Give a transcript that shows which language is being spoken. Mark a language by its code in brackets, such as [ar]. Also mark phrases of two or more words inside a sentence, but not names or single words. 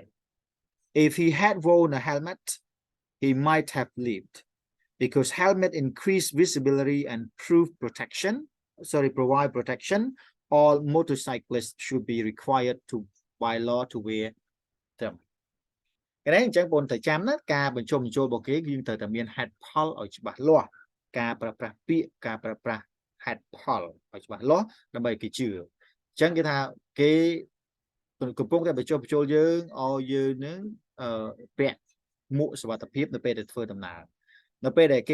[en] If he had worn a helmet, he might have lived. Because helmet increase visibility and provide protection, all motorcyclists should be required to by law to wear them. [vi] cái đấy [km] អញ្ចឹងបងត្រូវចាំណាការបញ្ចុះបញ្ចូលរបស់គេយើងត្រូវតែមានហេតុផលឲ្យច្បាស់លាស់ការប្រើប្រាស់ពាក្យការប្រើប្រាស់ហេតុផលឲ្យច្បាស់លាស់ដើម្បីគេជឿអញ្ចឹងគេថាគេកំពុងតែបញ្ចុះបញ្ចូលយើងឲ្យយើងនឹងពាក់មួកសុវត្ថិភាពនៅពេលដែលធ្វើដំណើរនៅពេលដែលគេ